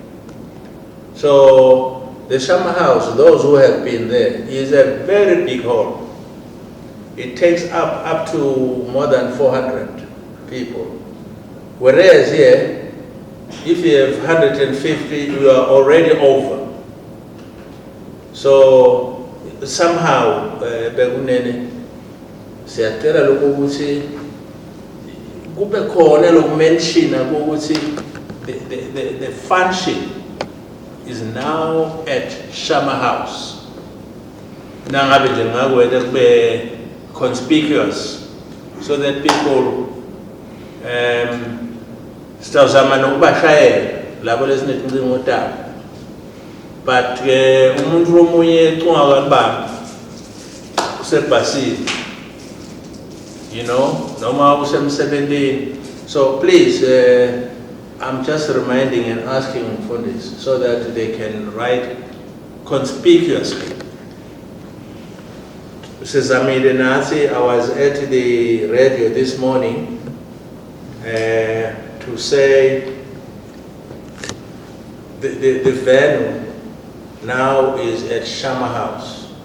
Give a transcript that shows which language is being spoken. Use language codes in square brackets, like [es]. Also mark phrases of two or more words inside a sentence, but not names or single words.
[en] So the Shama House, those who have been there, is a very big hall. It takes up to more than 400 people. Whereas here, if you have 150, you are already over. So somehow, [ss] bekunene siyacela lokuthi kube khona lokumention ukuthi [en] the function is now at Shama House. [ss] Nangabe nje ngakwethe kube conspicuous [en] so that people [ss] sitawuzama nokubashayela labo lesinethincingo tabo. But umuntu omunye ecunga usebhasini, [en] you know, [ss] noma usemsebenzini. [en] So please, I'm just reminding and asking for this so that they can write conspicuously. Sezamile Nazi, I was at the radio this morning to say the venue now is at Shama House.